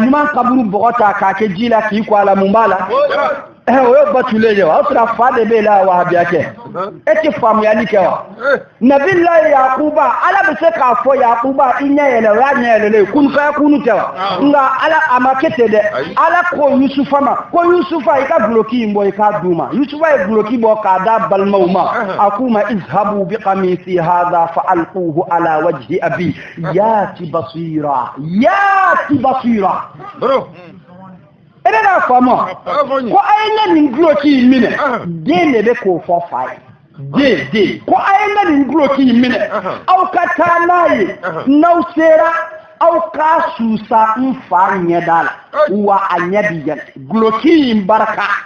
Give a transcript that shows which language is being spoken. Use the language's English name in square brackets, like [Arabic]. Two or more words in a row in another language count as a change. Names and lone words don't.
[Bambara] ɲuman kaburu bɔgɔ ta k'a kɛ ji la k'i ko a la mun b'a la o ye batulen ye wa o sɔrɔ fa de b'e la wahabiya kɛ e tɛ faamuyali kɛ wa nabilayi Yakuba ala bɛ se k'a fɔ Yakuba i ɲɛ yɛlɛ o y'a ɲɛ yɛlɛlen kun fɛ kunu tɛ wa nka ala a ma kɛ ten dɛ ala ko Yusufa ma ko Yusufa i ka guloki in bɔ i k'a d'u ma Yusufa ye guloki bɔ k'a d'a balimaw ma a k'u ma [Arabic] اذهبوا بقميصي هذا فألقوه على وجه أبي يأت بصيرا [Bambara] e bɛ k'a faamu ko a ye ne nin guloki in minɛ den de bɛ k'o fɔ fa ye den ko a ye ne nin guloki in minɛ aw ka taa n'a ye n'aw sera aw ka susa n fa ɲɛda la wa a ɲɛ bi yɛlɛ guloki in barika